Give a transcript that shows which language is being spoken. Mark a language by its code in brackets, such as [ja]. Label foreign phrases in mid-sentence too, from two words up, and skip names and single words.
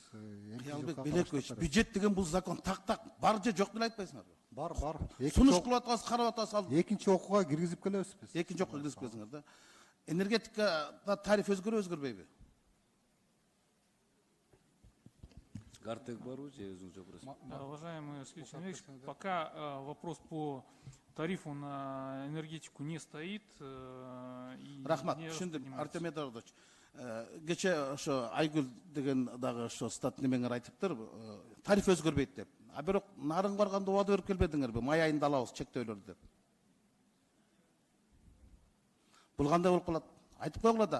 [ky] Ялбек Белекович, бюджет деген бул закон так бар же жок деп айтпайсыңарбы? Бар. Сунуш кылып атасыз, карап атасыз. Экинчи окууга киргизип келебиз биз. Экинчи окууга киргизип келсиңер да. Энергетикада тариф өзгөрбөйбү? Гартек барбы же өзүңүз жооп бересиз? [ru] Уважаемый Сергей Ильич, пока вопрос по тарифу на энергетику не стоит. [ky] Рахмат, түшүндүм. Артем Эдуардович, кече ошо Айгүл деген дагы ошо стат немеңер айтыптыр, тариф өзгөрбөйт деп. Бирок нарынга барганда убада берип келбедиңерби? Май айында алабыз чектөөлөрдү деп. Бул кандай болуп калат? Айтып койгула да.